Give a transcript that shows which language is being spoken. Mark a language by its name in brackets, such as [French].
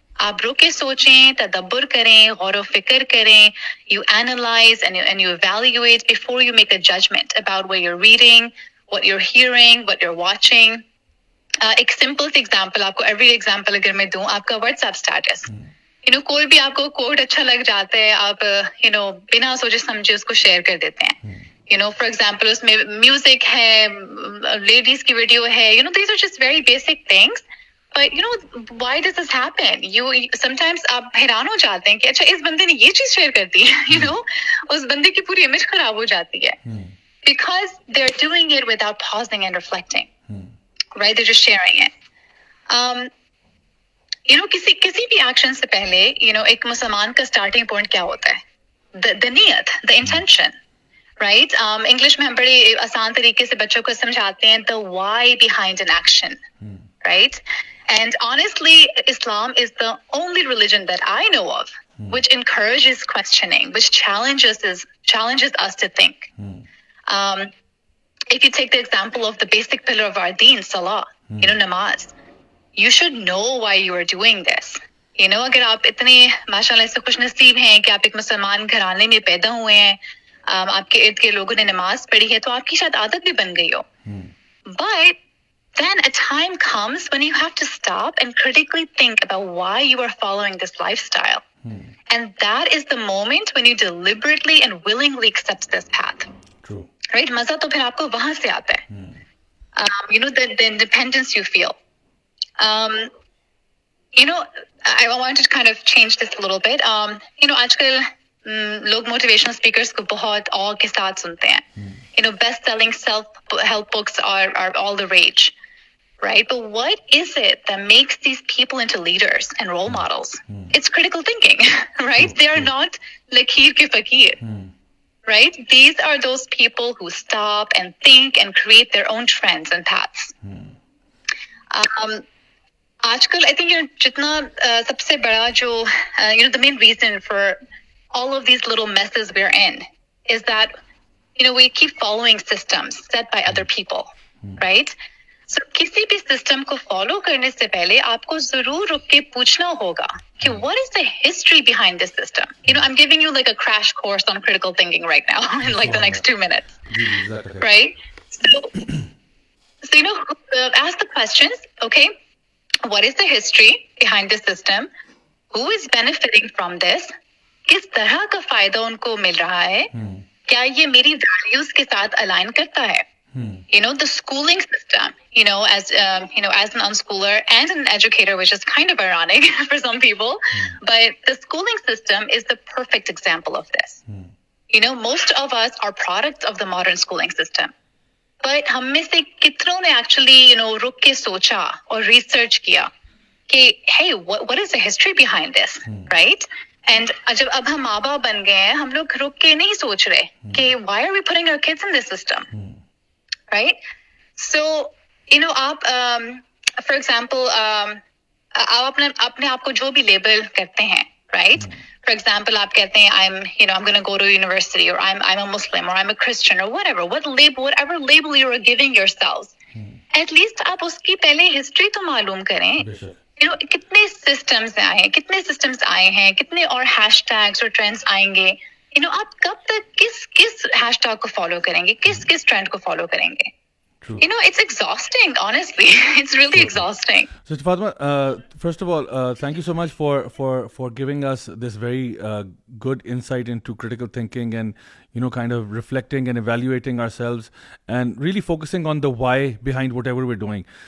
[Urdu] آپ رک کے سوچیں, تدبر کریں, غور و فکر کریں. [English] You analyze and you evaluate before you make a judgment about what you're reading, what you're hearing, what you're watching. [Urdu] ایک سمپل سی ایگزامپل آپ کو, [English] every example [Urdu] اگر میں دوں, آپ کا what's app status. [English] you know, [Urdu] کوئی بھی آپ کو کوڈ اچھا لگ جاتا ہے, آپ یو نو بنا سوچے سمجھے اس کو شیئر کر دیتے ہیں. [English] you know, for example [Urdu] اس میں میوزک ہے, لیڈیز کی ویڈیو ہے, [English] You know these are just very basic things. But you know, why does this happen? Sometimes [Urdu] آپ حیران ہو جاتے ہیں کہ اچھا اس بندے نے یہ چیز شیئر کر دی. [English] You know, [Urdu] اس بندے کی پوری امیج خراب ہو جاتی ہے. [English] Because they're doing it without pausing and reflecting. Right? They're just sharing it. You know, [Urdu] کسی بھی ایکشن سے پہلے, you know, ایک مسلمان کا اسٹارٹنگ پوائنٹ کیا ہوتا ہے؟ The نیت, [English] the intention. Right? [Urdu] انگلش میں ہم بڑے آسان طریقے سے بچوں کو سمجھاتے ہیں [English] the why behind an action. Right? And honestly, Islam is the only religion that I know of which encourages questioning, which challenges us to think. If you take the example of the basic pillar of our deen, salah, you know, namaz, you should know why you are doing this. You know, [Urdu] اگر آپ اتنے ماشاءاللہ سے خوش نصیب ہیں کہ آپ ایک مسلمان گھرانے میں پیدا ہوئے ہیں, آپ کے ارد گرد لوگوں نے نماز پڑھی ہے, تو آپ کی شاید عادت بھی بن گئی ہو. [English] But then a time comes when you have to stop and critically think about why you are following this lifestyle. And that is the moment when you deliberately and willingly accept this path. True. Right? [Urdu] مزہ تو پھر آپ کو وہاں سے آتا ہے. [English] You know, the independence you feel. You know, I wanted to kind of change this a little bit. You know, [Urdu] آج کل لوگ موٹیویشنل اسپیکرس کو بہت awe کے ساتھ سنتے ہیں. [English] You know, best-selling self-help books are all the rage. Right? But what is it that makes these people into leaders and role models? It's critical thinking, right? They are not [Urdu] lakir ke fakir, [English] right? These are those people who stop and think and create their own trends and paths. [Urdu] آجکل [English] I think, you know, [Urdu] جتنا سب سے بڑا جو, [English] you know, the main reason for all of these little messes we're in is that, you know, we keep following systems set by other people, right? [Urdu] So, کسی بھی system کو follow کرنے سے پہلے آپ کو ضرور رک کے پوچھنا ہوگا کہ [English] what is the history behind this system? You know, I'm giving you like a crash course on critical thinking right now in like the next 2 minutes. Right? So you know, ask the questions, okay? What is the history behind this system? Who is benefiting from this? [Urdu] کس طرح کا فائدہ ان کو مل رہا ہے؟ کیا یہ میری ویلیوز کے ساتھ align کرتا ہے؟ [English] You know, the schooling system, you know, as an unschooler and an educator, which is kind of ironic for some people, but the schooling system is the perfect example of this. You know, most of us are products of the modern schooling system. But [Urdu] ہم میں سے کتنوں نے [English] actually, you know, [Urdu] رک کے سوچا اور [English] research کیا کہ hey, what is the history behind this, right? [Urdu] And جب اب ہم ماں باپ بن گئے ہیں, ہم لوگ رک کے نہیں سوچ رہے کہ [English] why are we putting our kids in this system? Right? So, you know, [Urdu] آپ [English] for example, [Urdu] آپ اپنے آپ کو جو بھی لیبل کرتے ہیں, right? For [English] For example, [Urdu] آپ کہتے ہیں [English] I'm going to go to university, or I'm a Muslim, or I'm a Christian, or whatever label you are giving yourselves. At least [Urdu] آپ اس کی پہلے ہسٹری تو معلوم کریں. کتنے سسٹمز آئے ہیں, کتنے اور ہیش ٹیگس اور ٹرینڈس آئیں گے. آپ کب تک کس ہیش ٹیگ کو فالو کریں گے, کس ٹرینڈ کو فالو کریں گے. [English] It's exhausting, honestly. It's really exhausting. Sister Fatima, first of all, thank you so much for giving us this very good insight into critical thinking and, kind of reflecting and evaluating ourselves and really focusing on the why behind whatever we're doing.